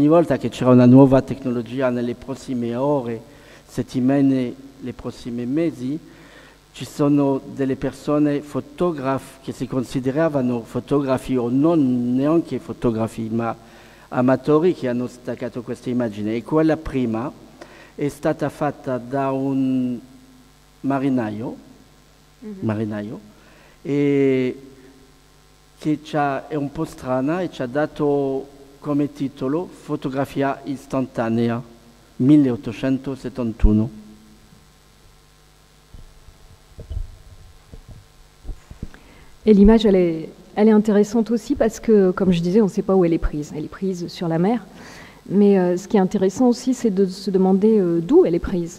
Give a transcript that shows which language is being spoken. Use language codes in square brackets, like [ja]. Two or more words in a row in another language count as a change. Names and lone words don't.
[it] volta che c'era una nuova tecnologia nelle prossime ore, settimane, le prossime mesi, ci sono delle persone fotografi che si consideravano fotografi o non neanche fotografi, ma amatori che hanno staccato queste immagini e quella prima è stata fatta da un marinaio e che è un po' strana e ci ha dato come titolo fotografia istantanea, 1871. [fr] Et l'image, elle est intéressante aussi parce que, comme je disais, on ne sait pas où elle est prise. Elle est prise sur la mer. Mais ce qui est intéressant aussi, c'est de se demander d'où elle est prise.